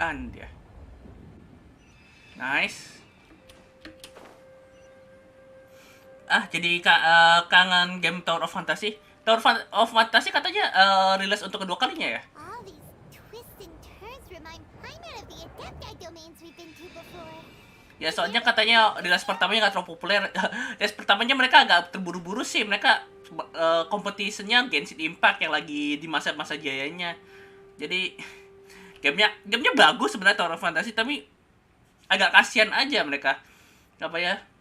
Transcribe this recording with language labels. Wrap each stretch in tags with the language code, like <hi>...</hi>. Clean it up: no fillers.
<id>Dia. Nice. Jadi kangen game Tower of Fantasy. Tower of Fantasy katanya rilis untuk kedua kalinya ya?</id> <en>All these twists and turns remind Paimon of the Adepti domains we've been to before.</en> <id>Ya soalnya katanya rilis pertamanya nggak terlalu populer. Rilis pertamanya mereka agak terburu-buru sih. Mereka kompetisinya Genshin Impact yang lagi di masa-masa jayanya. Jadi gamenya bagus sebenarnya Tower of Fantasy, tapi agak kasihan aja mereka. Apa ya?</id>